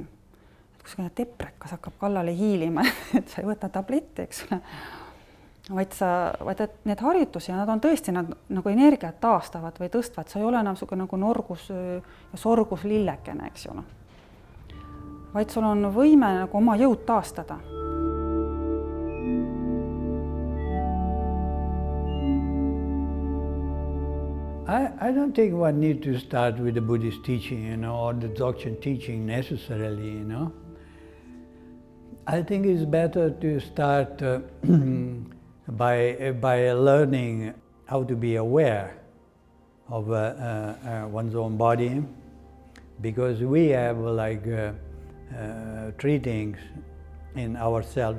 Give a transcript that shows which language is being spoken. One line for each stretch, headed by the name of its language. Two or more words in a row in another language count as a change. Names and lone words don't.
Estonian: Et kui deprekas hakkab kallale hiilima, et sa ei võta tabletti, eks ole. vaid et need harjutusi, nad on tõesti, nad nagu energiat taastavad või tõstvad, sa ei ole enam nagu norgus ja sorgus lillekene, eks ole. Vaid sul on võime nagu oma jõud taastada.
English: I don't think one need to start with the Buddhist teaching, or the Dzogchen teaching necessarily, I think it's better to start by learning how to be aware of one's own body, because we have like three things in ourselves.